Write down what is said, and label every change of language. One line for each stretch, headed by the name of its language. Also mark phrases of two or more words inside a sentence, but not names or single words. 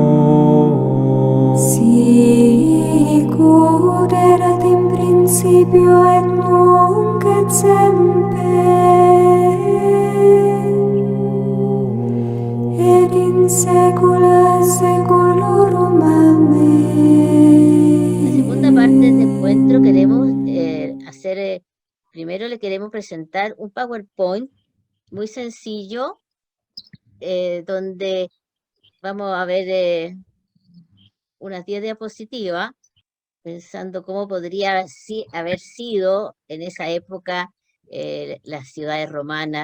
Latin: Sic ut erat in principio et nunc et semper, et in saecula saeculorum. Amen.
Spanish: La segunda parte de este encuentro queremos hacer, primero le queremos presentar un PowerPoint muy sencillo, donde vamos a ver unas 10 diapositivas, pensando cómo podría haber sido en esa época las ciudades romanas.